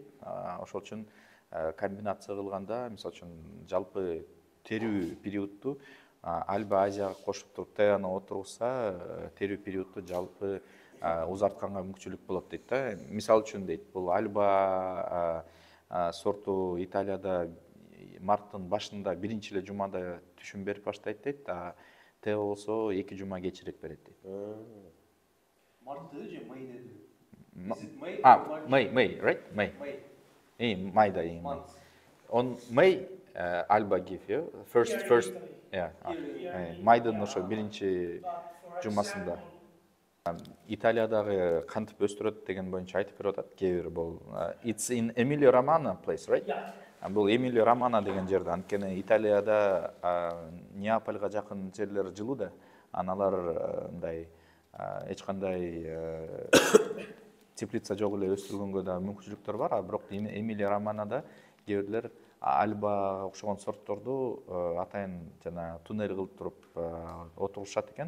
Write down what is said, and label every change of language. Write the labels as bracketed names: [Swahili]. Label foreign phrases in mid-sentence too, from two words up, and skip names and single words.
[Kyrgyz] Ошол үчүн комбинация кылганда, мисалы үчүн жалпы терүү периодду Альба Азияга кошуп туруп Теяны отурса, терүү периодду жалпы узартканга мүмкүнчүлүк болот дейт да. Мисалы үчүн дейт, бул Альба сорту Италияда марттын башында биринчи эле жумада түшүм берип баштайт дейт. Тея болсо 2 жума кечирээк берет дейт. Mart'ı же May dedi. [English] May, right? May. Mayda. On May, Alba give you first, yeah. [Kyrgyz] Майдын ошо биринчи жумасында. Италиядагы кантип өстүрөт деген боюнча айтып берип атат кээ бир бул. [English] It's in Emilio Romagna place, right? Yeah. [Kyrgyz] Бул Эмилио Романа деген жерде, анткени Италияда Неапольго жакын жерлер жылуу да, аналар мындай эч кандай теплица жок эле өстүргөнгө да мүмкүнчүлүктөр бар, а бирок Эмилио Романада кээ бирлер альба окшогон сортторду атайын жана туннель кылып туруп отурушат экен.